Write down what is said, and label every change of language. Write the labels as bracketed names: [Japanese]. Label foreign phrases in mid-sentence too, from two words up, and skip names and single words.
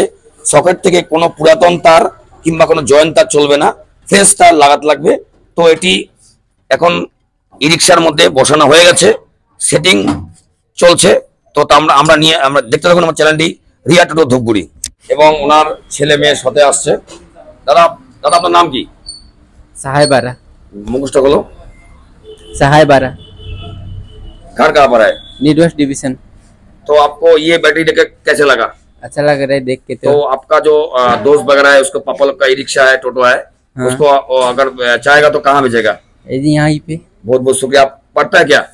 [Bangla] সকেট থেকে কোনো পুরাতন তার কিংবা কোনো জয়েন্ট তার চলবে না, ফ্রেশ তার লাগাতে লাগবে। তো এটি এখন ই রিক্সার মধ্যে বসানো হয়ে গেছে, সেটিং চলছে। তো আমরা দেখতে থাকুন আমার চ্যানেলটি রিয়া টোটো ধূপগুড়ি, এবং ওনার ছেলে মেয়ে সাথে আসছে। দাদা আপনার নাম কি? [Hindi] सहाय बारा। मुखस्ट बोलो। सहाय बारा। घर कहाँ पर है? नीडवेस्ट डिवीजन। तो आपको ये बैटरी देख कैसे लगा? अच्छा लग रहा है देख के। तो आपका जो दोस्त वगैरह है, उसको पापा लोग का ई रिक्शा है, टोटो है, हाँ। उसको अगर चाहेगा तो कहाँ भेजेगा? यहाँ ही पे। बहुत बहुत शुक्रिया। आप पढ़ता है क्या?